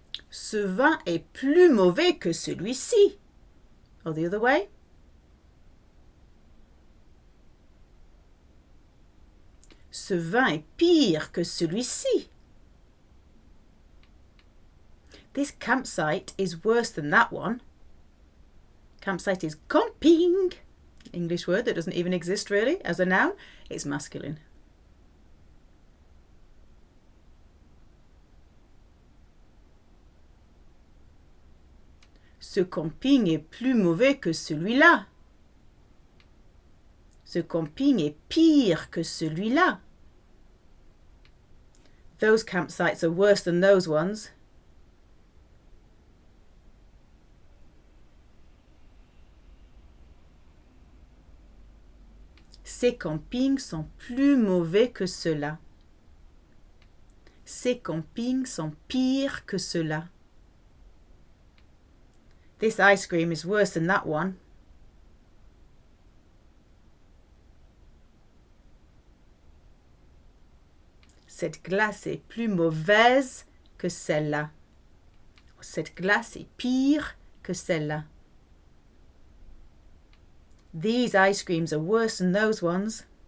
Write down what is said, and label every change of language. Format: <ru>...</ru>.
<fr>Ce vin est plus mauvais que celui-ci.</fr> <en>Or the other way.</en> <fr>Ce vin est pire que celui-ci.</fr> <en>This campsite is worse than that one. Campsite is camping. English word that doesn't even exist really as a noun. It's masculine.</en> <fr>Ce camping est plus mauvais que celui-là. Ce camping est pire que celui-là.</fr> <en>Those campsites are worse than those ones.</en> <fr>Ces campings sont plus mauvais que ceux-là. Ces campings sont pires que ceux-là.</fr> <en>This ice cream is worse than that one.</en> <fr>Cette glace est plus mauvaise que celle-là. Cette glace est pire que celle-là.</fr> <en>These ice creams are worse than those ones.</en>